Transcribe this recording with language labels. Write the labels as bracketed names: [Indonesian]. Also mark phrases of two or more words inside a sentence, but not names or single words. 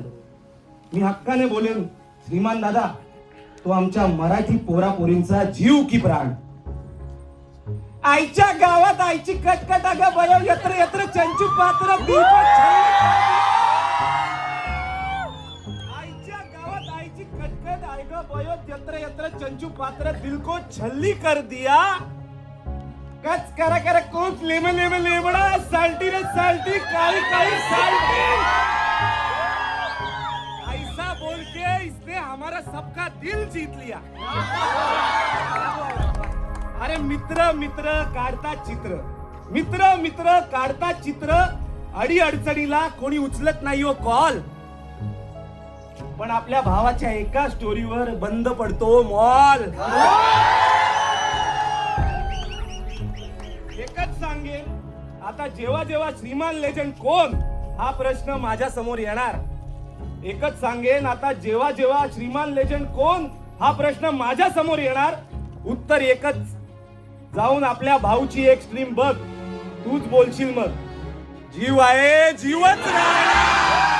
[Marathi] मी हक्काने बोलेन, श्रीमान दादा तो आमच्या मराठी पोरापोरींचा जीव की प्राण. आईच्या गावात आईची कटकट, अगं बयो यत्र यत्र चंचू पात्र. आईच्या गावात आईची कटकट, आयगं बयो यत्र यत्र चंचू पात्र. [Hindi] दिल को छल्ली कर दिया, कच करा करा कोच लेमे लेमे लेमड़ा. साल्टी रे साल्टी, काली काली साल्टी. ऐसा बोल के इसने हमारा सबका दिल जीत लिया. [Marathi] अरे मित्र मित्र काढतात चित्र, मित्र मित्र काढतात चित्र. अडी अडचणीला कोणी उचलत नाही हो कॉल, पण आपल्या भावाच्या एका स्टोरीवर बंद पडतो मॉल. एकच सांगेन, आता जेव्हा जेव्हा श्रीमान लेजंड कोण हा प्रश्न माझ्या समोर येणार, एकच सांगेन, आता जेव्हा जेव्हा श्रीमान लेजंड कोण हा प्रश्न माझ्या समोर येणार, उत्तर एकच, जाऊन आपल्या भाऊची एक स्ट्रीम बघ, तूच बोलशील मग, जीव आहे जीवच राहणार.